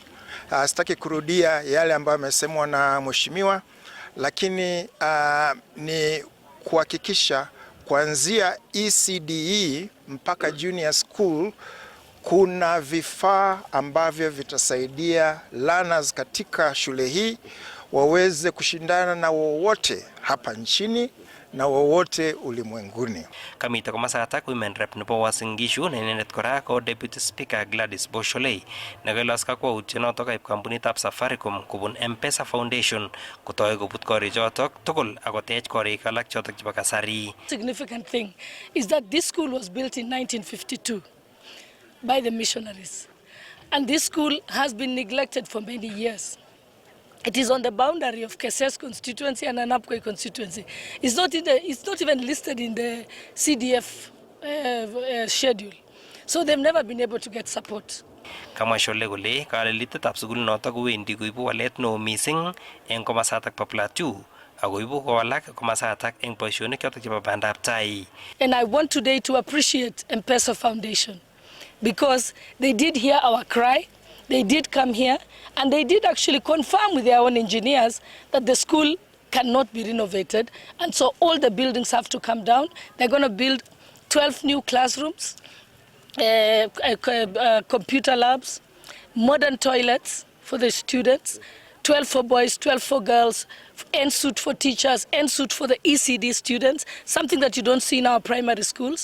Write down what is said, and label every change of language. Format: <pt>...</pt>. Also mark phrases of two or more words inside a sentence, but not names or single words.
<sw>Sitaki kurudia yale ambayo yamesemwa na mheshimiwa, lakini ni kuhakikisha kuanzia ECDE mpaka</sw> <en>junior school</en> <sw>kuna vifaa ambavyo vitasaidia learners katika shule hii waweze kushindana na wowote hapa nchini na wowote ulimwenguni.</sw> <kln>Kamito komasatak</kln> <en>women rep</en> <kln>nebo Uasin Gishu nenenet kora ko</kln> <en>Deputy Speaker</en> <kln>Gladys Bosholei nekelos kakwautiet notok kaib kampunitab Safaricom kobun M-Pesa Foundation kotoi kobut korichotok tugul akotech korik alak chotok chebo kasari.</kln> <en>Significant thing is that this school was built in 1952 by the missionaries, and this school has been neglected for many years. It is on the boundary of Kass constituency and Anapkoi constituency. It's not even listed in the CDF schedule. So they've never been able to get support.</en> <kln>Kama shole kole kalelitetab sukul notok kowendi koibu walet neo mising eng komasatak pa Plateau ako ibu kowalak komasatak eng boisionik chotok chebo bandab tai.</kln> <en>And I want today to appreciate M-Pesa Foundation because they did hear our cry. They did come here and they did actually confirm with their own engineers that the school cannot be renovated, and so all the buildings have to come down. They're going to build 12 new classrooms, computer labs, modern toilets for the students, 12 for boys, 12 for girls, en-suite for teachers, en-suite for the ECD students, something that you don't see in our primary schools.</en>